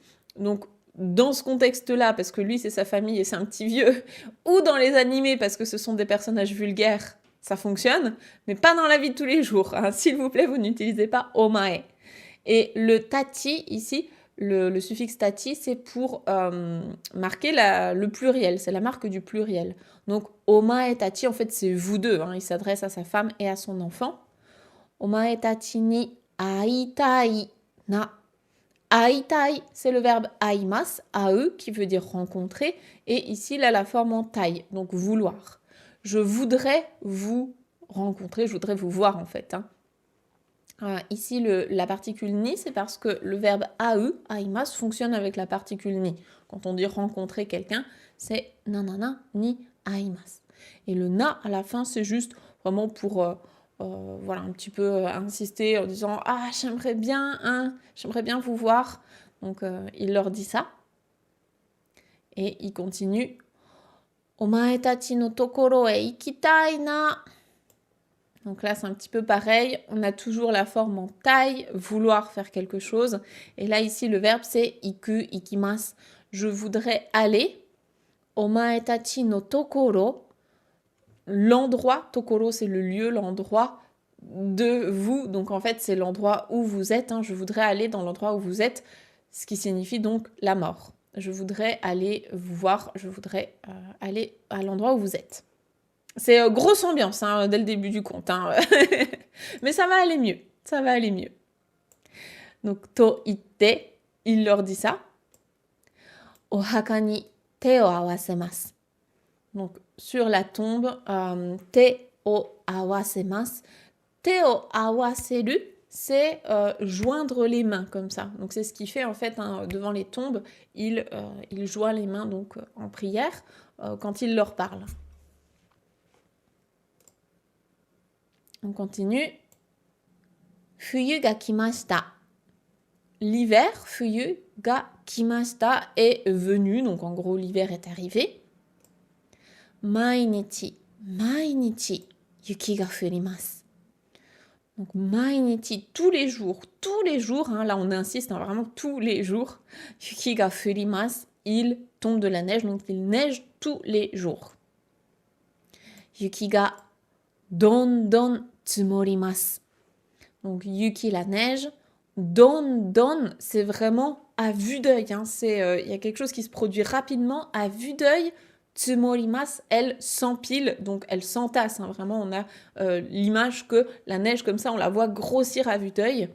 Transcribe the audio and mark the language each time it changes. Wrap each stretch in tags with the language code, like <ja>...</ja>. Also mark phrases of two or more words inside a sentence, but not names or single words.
<fr>Donc, dans ce contexte-là, parce que lui c'est sa famille et c'est un petit vieux, ou dans les animés parce que ce sont des personnages vulgaires, ça fonctionne, mais pas dans la vie de tous les jours, hein. S'il vous plaît, vous n'utilisez pas omae. Et le tachi ici, le suffixe tati, c'est pour marquer le pluriel, c'est la marque du pluriel.</fr> <ja>Donc お前たち,</ja> <fr>en fait c'est vous deux, hein. Il s'adresse à sa femme et à son enfant.</fr> <ja>お前たちに会いたいな. Aitai,</ja> <fr>c'est le verbe aimas, ae, qui veut dire rencontrer, et ici il a la forme en tai, donc vouloir. Je voudrais vous rencontrer, je voudrais vous voir en fait, hein. Ici, la particule ni, c'est parce que le verbe ae, aimas, fonctionne avec la particule ni. Quand on dit rencontrer quelqu'un, c'est nanana</fr> <ja>に会います.</ja> <fr>Et le na à la fin, c'est juste vraiment pour voilà, un petit peu insister en disant ah, j'aimerais bien vous voir. Donc il leur dit ça. Et il continue.</fr> <ja>お前たちの所へ行きたいな.</ja> <fr>Donc là, c'est un petit peu pareil. On a toujours la forme en tai, vouloir faire quelque chose. Et là, ici, le verbe, c'est</fr> <ja>行く、行きます.</ja> <fr>Je voudrais aller.</fr> <ja>お前たちの所.</ja> <fr>L'endroit, tokoro, c'est le lieu, l'endroit de vous. Donc, en fait, c'est l'endroit où vous êtes, hein. Je voudrais aller dans l'endroit où vous êtes, ce qui signifie donc la mort. Je voudrais aller vous voir. Je voudrais aller à l'endroit où vous êtes. C'est grosse ambiance, hein, dès le début du conte, hein. Mais ça va aller mieux. Ça va aller mieux. Donc,</fr> <ja>と言って,</ja> <fr>il leur dit ça.</fr> <ja>お墓に手を合わせます.</ja> <fr>Donc, sur la tombe,</fr> <ja>手を合わせます. 手を合わせる,</ja> <fr>c'est joindre les mains, comme ça. Donc, c'est ce qu'il fait, en fait, hein, devant les tombes. Il joint les mains, donc, en prière, quand il leur parle. On continue.</fr> <ja>冬が来ました. L'hiver, 冬が来ました,</ja> <fr>est venu. Donc en gros, l'hiver est arrivé.</fr> <ja>毎日、毎日、雪が降ります.</ja> <fr>Donc mainichi, tous les jours, hein, là on insiste, hein, vraiment tous les jours.</fr> <ja>雪が降ります,</ja> <fr>il tombe de la neige, donc il neige tous les jours.</fr> <ja>雪がどん積もります.</ja> <fr>Donc yuki, la neige. Don, c'est vraiment à vue d'œil, hein. Y a quelque chose qui se produit rapidement à vue d'œil. Tsumorimasu, elle s'empile, donc elle s'entasse, hein. Vraiment, on a l'image que la neige comme ça, on la voit grossir à vue d'œil.</fr>